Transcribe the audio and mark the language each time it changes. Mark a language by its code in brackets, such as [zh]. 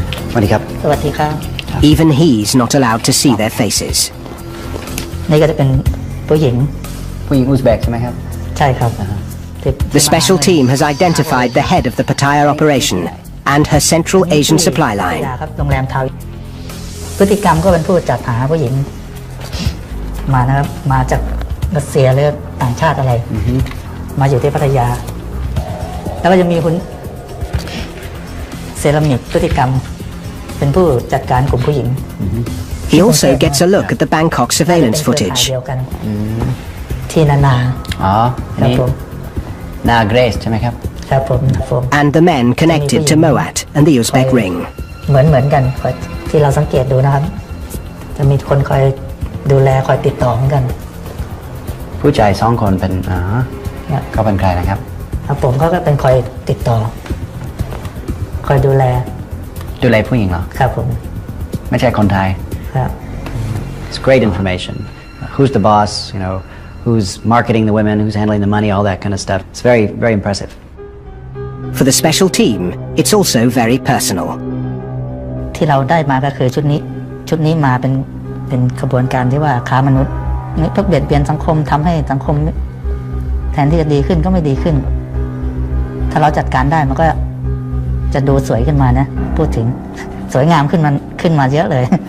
[th] สวัสดีครับ สวัสดีครับ [en] Even he's not allowed to see their faces. [th] นี่ก็จะเป็นผู้หญิง อุซเบกใช่ไหมครับ ใช่ครับ [en] The special team has identified the head of the Pattaya operation and her Central Asian supply line. [th] ครับโรงแรมทาวพฤติกรรมก็เป็นผู้จัดหาผู้หญิงมานะครับมาจากรัสเซียหรือต่างชาติอะไรมาอยู่ที่พัทยาแล้วก็จะมีคุณเซรามิกพฤติกรรมเป็นผู้จัดการกลุ่มผู้หญิง [en] He also gets a look at the Bangkok surveillance footage. [th] ที่นา ครับผมนาเกรซใช่ไหมครับ ครับผม [en] And the men connected to Moat and the Uzbek ring. [th] เหมือนกันที่เราสังเกตดูนะครับจะมีคนคอยดูแลคอยติดต่อเหมือนกัน ผู้ชาย2 คนเป็นเขาเป็นใครนะครับ ครับผมเขาก็เป็นคอยติดต่อคอยดูแล ผู้หญิงเหรอ ครับผม ไม่ใช่คนไทย ครับ [en] It's great information. Who's the boss? You know, who's marketing the women? Who's handling the money? All that kind of stuff. It's very, very impressive. For the special team, it's also very personal. [th] ที่เราได้มาก็คือชุดนี้มาเป็นขบวนการที่ว่าค้ามนุษย์พวกเบียดเบียนสังคมทำให้สังคมแทนที่จะดีขึ้นก็ไม่ดีขึ้นถ้าเราจัดการได้มันก็จะดูสวยขึ้นมานะพูดถึงสวยงามขึ้นมาเยอะเลย